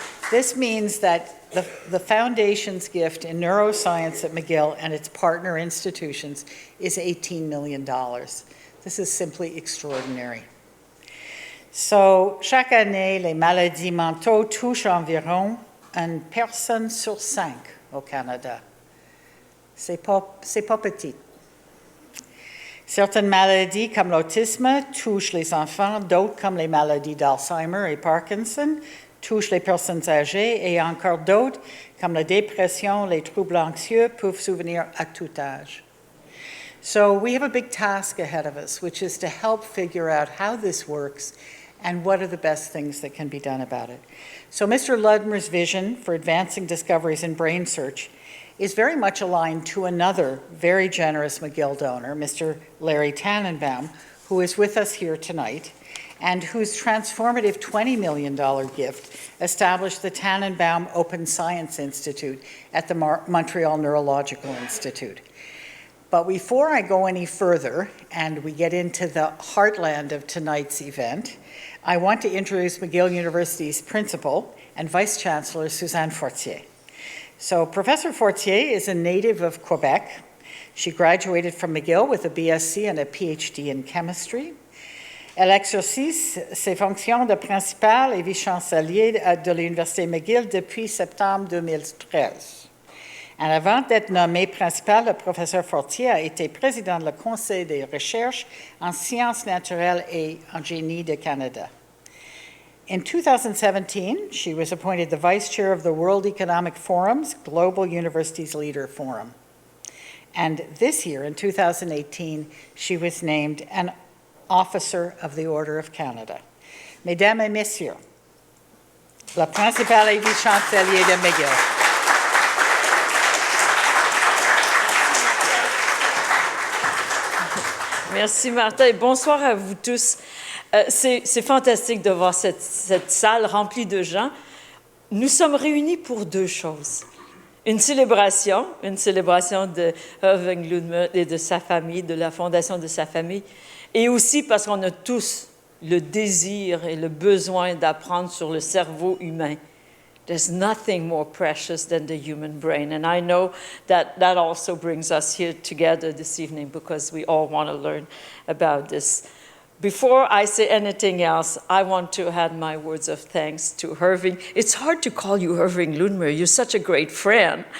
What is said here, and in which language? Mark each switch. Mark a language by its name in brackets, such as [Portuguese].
[English] This means that the Foundation's gift in neuroscience at McGill and its partner institutions is $18 million. This is simply extraordinary. [French] So, chaque année, les maladies mentaux touchent environ une personne sur 5 au Canada. C'est pas petit. Certaines maladies comme l'autisme touchent les enfants, d'autres comme les maladies d'Alzheimer et Parkinson touchent les personnes âgées, et encore d'autres, comme la dépression, les troubles anxieux, peuvent survenir à tout âge. [English] So we have a big task ahead of us, which is to help figure out how this works and what are the best things that can be done about it. So Mr. Ludmer's vision for advancing discoveries in brain search is very much aligned to another very generous McGill donor, Mr. Larry Tannenbaum, who is with us here tonight, and whose transformative $20 million gift established the Tannenbaum Open Science Institute at the Montreal Neurological Institute. But before I go any further and we get into the heartland of tonight's event, I want to introduce McGill University's principal and Vice Chancellor, Suzanne Fortier. So Professor Fortier is a native of Quebec. She graduated from McGill with a BSc and a PhD in chemistry. [French] Elle exerce ses fonctions de principale et vice-chancelier de l'Université McGill depuis septembre 2013. Et avant d'être nommé principal, le professeur Fortier a été président du Conseil des recherches en sciences naturelles et en génie de Canada. [English] In 2017, she was appointed the vice chair of the World Economic Forum's Global Universities Leader Forum. And this year, in 2018, she was named an Officer of the Order of Canada. [French] Mesdames et Messieurs, la principale et vice-chancelier de McGill. Merci Martha et bonsoir à vous tous. C'est fantastique de voir cette salle remplie de gens. Nous sommes réunis pour deux choses. Une célébration de Irving Ludmer et de sa famille, de la fondation de sa famille, et aussi parce qu'on a tous le désir et le besoin d'apprendre sur le cerveau humain. [English] There's nothing more precious than the human brain. And I know that that also brings us here together this evening because we all want to learn about this. Before I say anything else, I want to add my words of thanks to Irving. It's hard to call you Irving Ludmer. You're such a great friend.